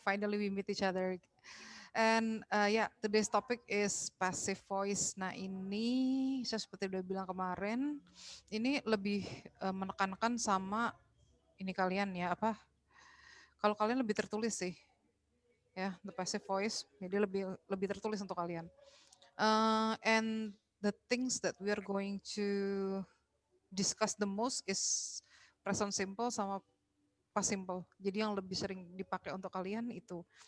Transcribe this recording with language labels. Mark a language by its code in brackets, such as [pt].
[en] Finally we meet each other. And today's topic is passive voice. [id] Nah ini saya seperti udah bilang kemarin, ini lebih menekankan sama ini kalian ya apa? Kalau kalian lebih tertulis sih, ya the passive voice, jadi lebih lebih tertulis untuk kalian. [en] And the things that we are going to discuss the most is present simple sama past simple. [id] Jadi yang lebih sering dipakai untuk kalian itu.